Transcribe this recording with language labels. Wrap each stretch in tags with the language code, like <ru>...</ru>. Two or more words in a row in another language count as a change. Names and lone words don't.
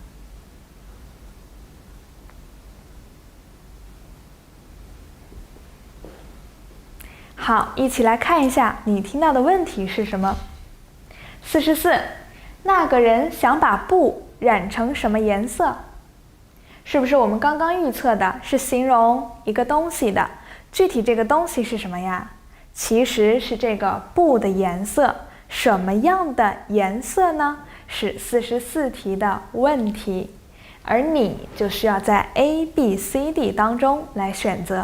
<zh>好，一起來看一下你听到的問題是什麼。44，那個人想把布染成什麼顏色？是不是我們剛剛預測的是形容一個東西的？具體這個東西是什麼呀？其實是這個布的顏色。什麼樣的顏色呢？是44題的問題，而你就需要在 A、B、C、D 當中來選擇。</zh>